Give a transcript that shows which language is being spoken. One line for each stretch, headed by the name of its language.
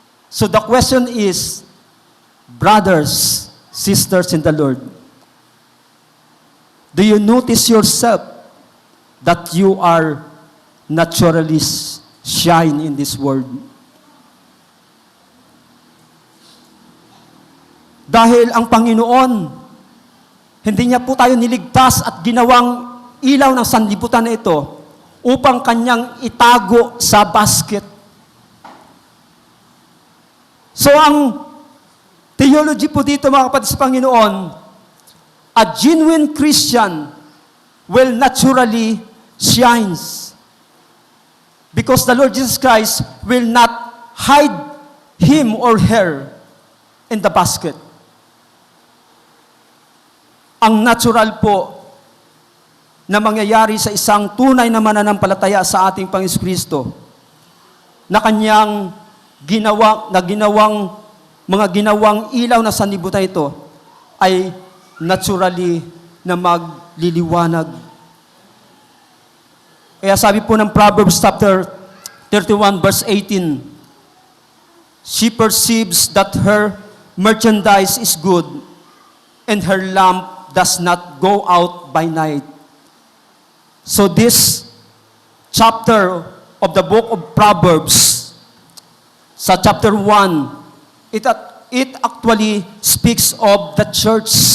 English: So the question is, brothers, sisters in the Lord, do you notice yourself that you are naturally shine in this world?
Filipino: Dahil ang Panginoon, hindi niya po tayo niligtas at ginawang ilaw ng sanlibutan na ito upang kanyang itago sa basket. So ang theology po dito mga kapatid sa Panginoon,
English: a genuine Christian will naturally shines. Because the Lord Jesus Christ will not hide him or her in the basket.
Filipino: Ang natural po na mangyayari sa isang tunay na mananampalataya sa ating Panginoon Kristo na kanyang ginawang ilaw na sanlibutan ito ay naturally na magliliwanag. Kaya sabi po ng
English: Proverbs chapter 31 verse 18, she perceives that her merchandise is good and her lamp does not go out by night. So this chapter of the book of Proverbs, sa chapter 1, it actually speaks of the church.